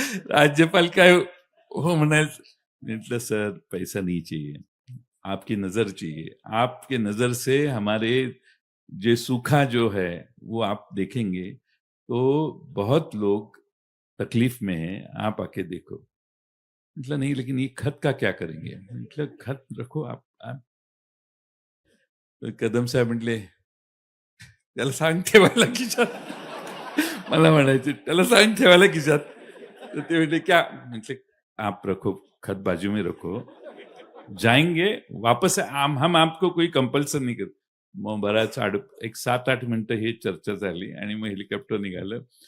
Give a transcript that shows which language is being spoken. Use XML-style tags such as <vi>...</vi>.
<mr>राज्यपाल काय हो म्हणायचं. म्हटलं</mr> <hi>सर पैसा नहीं चाहिए, आपकी नजर चाहिए, आपके नजर से हमारे जो सूखा जो है वो आप देखेंगे तो बहुत लोग तकलीफ में हैं, आप आके देखो. मतलब नहीं लेकिन ये खत का क्या करेंगे. मतलब खत रखो आप.</hi> <mr>कदम साहेब म्हटले, त्याला सांग ठेवायला खिशात. मला म्हणायचे त्याला सांग ठेवायला खिशात. तर ते म्हटले</mr> <hi>क्या.</hi> <mr>म्हटले</mr> <hi>आप रखो, खत बाजू में रखो, जाएंगे वापस हम आपको कोई कंपल्सन नहीं करत.</hi> <mr>मग बराच एक 7-8 मिनिटं ही चर्चा झाली आणि मग हेलिकॉप्टर निघालं.</mr>